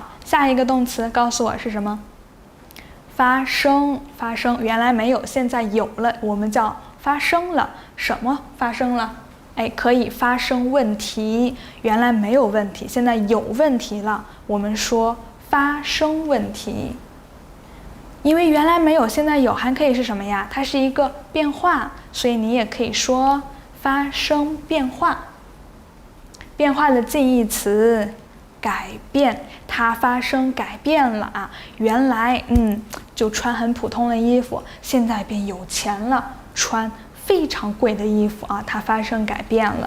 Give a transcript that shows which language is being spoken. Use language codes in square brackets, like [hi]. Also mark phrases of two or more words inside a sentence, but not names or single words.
[zh] 下一個動詞告訴我是什麼？發生，原來沒有，現在有了，我們叫發生了。什麼發生了？可以發生問題，原來沒有問題，現在有問題了，我們說發生問題。因為原來沒有，現在有，還可以是什麼呀？它是一個變化，所以你也可以說發生變化。變化的近義詞，改變，它發生改變了啊！原來就穿很普通的衣服，現在變有錢了，穿非常貴的衣服啊，它發生改變了。